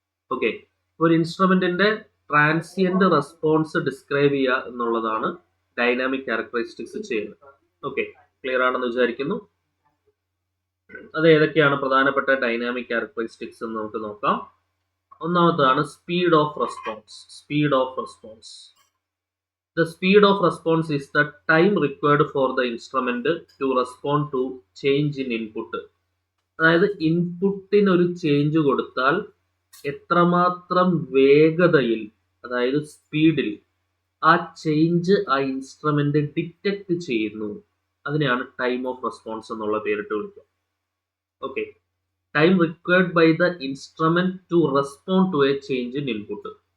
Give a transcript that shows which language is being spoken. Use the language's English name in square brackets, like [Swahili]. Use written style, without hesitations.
[Malayalam] Okay, ഒരു ഇൻസ്ട്രുമെന്റിന്റെ transient response describe ചെയ്യുക എന്നുള്ളതാണ് ഡൈനാമിക് ക്യാരക്ടറിസ്റ്റിക്സ് ചെയ്യുന്നത്. ഓക്കെ, ക്ലിയർ ആണെന്ന് വിചാരിക്കുന്നു. അത് ഏതൊക്കെയാണ് പ്രധാനപ്പെട്ട ഡൈനാമിക് ക്യാരക്ടറിസ്റ്റിക്സ് എന്ന് നമുക്ക് നോക്കാം. ഒന്നാമതാണ് speed of response. Speed of response. [English] The speed of response is the time required for the instrument to respond to change in input. [Malayalam] അതായത് ഇൻപുട്ടിന് ഒരു ചേഞ്ച് കൊടുത്താൽ എത്രമാത്രം വേഗതയിൽ, അതായത് സ്പീഡിൽ ആ ചേഞ്ച് ആ ഇൻസ്ട്രുമെന്റ് ഡിറ്റക്ട് ചെയ്യുന്നു, അതിനെയാണ് ടൈം ഓഫ് റെസ്പോൺസ് എന്നുള്ള പേരിട്ട് വിളിക്കുക. [English] Okay, time required by the instrument to respond to a change in input.